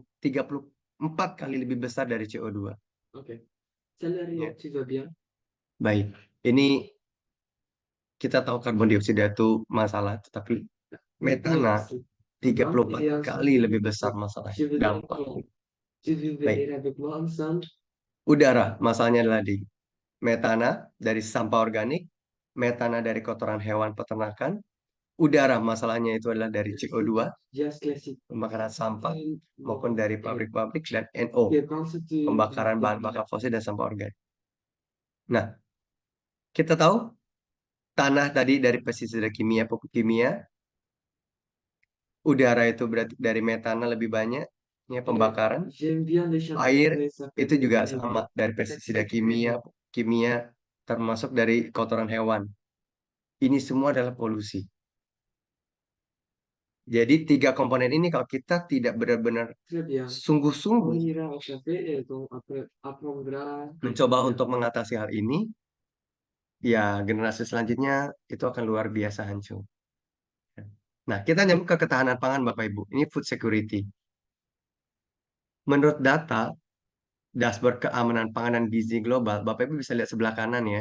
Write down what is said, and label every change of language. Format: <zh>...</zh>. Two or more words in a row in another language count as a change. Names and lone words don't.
<id>34 kali lebih besar dari CO2. Oke. Calorie Ya.</id> <fr>oxygen bien.</fr> <id>Baik, ini kita tahu karbon dioksida itu masalah, tetapi metana 34 kali lebih besar masalahnya. Dampak.</id> <fr>Tu veux</fr> <id>Baik,</id> <fr>venir avec moi ensemble?</fr> <id>udara masalahnya adalah di metana dari sampah organik, metana dari kotoran hewan peternakan, udara masalahnya itu adalah dari CO2,</id> <fr>Jazz classique.</fr> <id>pembakaran sampah, maupun dari pabrik-pabrik, dan NO,</id> <fr>Que penses-tu?</fr> <id>pembakaran bahan bakar fosil dan sampah organik. Nah, kita tahu tanah tadi dari pestisida kimia, pupuk kimia, udara itu berarti dari metana lebih banyak, ya pembakaran,</id> <fr>J'aime bien les chansons</fr> <id>air</id> <fr>anglaises, ça fait</fr> <id>itu juga</id> <fr>plaisir.</fr> <id>sama dari pestisida kimia, kimia termasuk dari kotoran hewan. Ini semua adalah polusi. Jadi tiga komponen ini kalau kita tidak benar-benar</id> <fr>Très bien. On</fr> <id>sungguh-sungguh</id> <fr>ira au café et on apprendra.</fr> <id>mencoba untuk mengatasi hal ini, ya generasi selanjutnya itu akan luar biasa hancur. Nah, kita nyambung ke ketahanan pangan Bapak Ibu. Ini</id> <en>food security.</en> <id>Menurut data dashboard keamanan pangan dan gizi global, Bapak Ibu bisa lihat sebelah kanan ya.</id>